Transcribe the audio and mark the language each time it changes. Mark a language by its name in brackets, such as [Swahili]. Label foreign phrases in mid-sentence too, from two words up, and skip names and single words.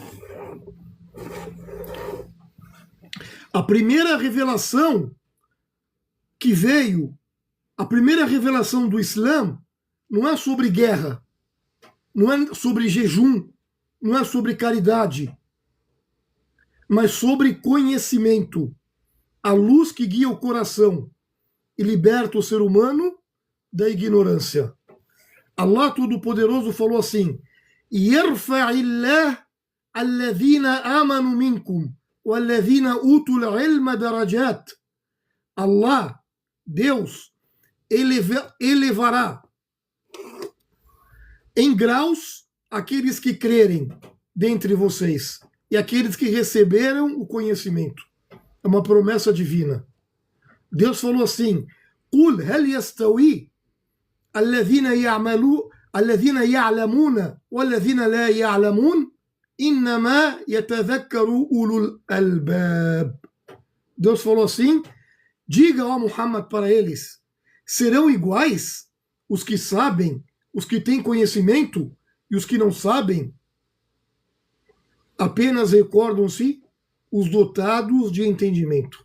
[Portuguese] A primeira revelação que veio, a primeira revelação do Islã, não é sobre guerra, não é sobre jejum, não é sobre caridade, mas sobre conhecimento, a luz que guia o coração e liberta o ser humano da ignorância. Allah Todo-Poderoso falou assim: [Arabic] يرفع الله الذين آمنوا منكم والذين أوتوا العلم درجات. [Portuguese] Allah, Deus, elevará em graus aqueles que crerem dentre vocês e aqueles que receberam o conhecimento. É uma promessa divina. Deus falou assim: [Arabic] قل هل يستوي الذين يعلمون والذين لا يعلمون إنما يتذكر أولو الألباب. [Portuguese] Deus falou assim: diga, ó Muhammad, para eles, serão iguais os que sabem, os que têm conhecimento e os que não sabem? Apenas recordam-se os dotados de entendimento.